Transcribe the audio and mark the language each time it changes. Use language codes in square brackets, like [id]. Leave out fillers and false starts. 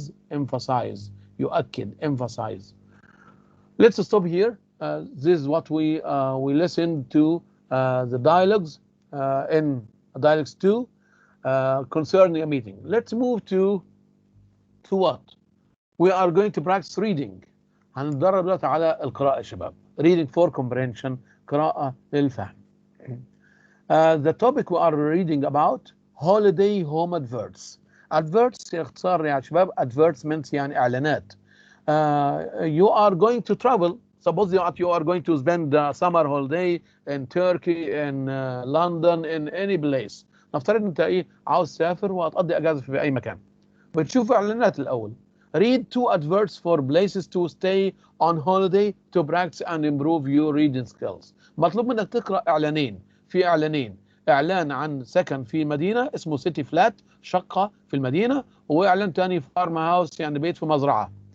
[en] emphasize يؤكد. emphasize. Let's stop here. This is what we listen to the dialogues in dialogues 2 concerning a meeting. Let's move to what? We are going to practice reading. [ar] هنتدرب دلوقتي على القراءة يا شباب. [en] Reading for comprehension. [ar] قراءة للفهم. [en] The topic we are reading about holiday home adverts. [ar] Adverts اختصار يا شباب. Advertisements يعني إعلانات. [en] You are going to travel. Suppose that you are going to spend the summer holiday in Turkey, in London, in any place. [ar] نفترض انت ايه عاوز تسافر وهتقضي اجازه في اي مكان. بتشوف اعلانات الاول. [en] Read 2 adverts for places to stay on holiday to practice and improve your reading skills. [ar] مطلوب منك تقرا اعلانين. في اعلانين. اعلان عن سكن في مدينه اسمه سيتي فلات شقه في المدينه، واعلان ثاني فارم هاوس يعني بيت في مزرعه.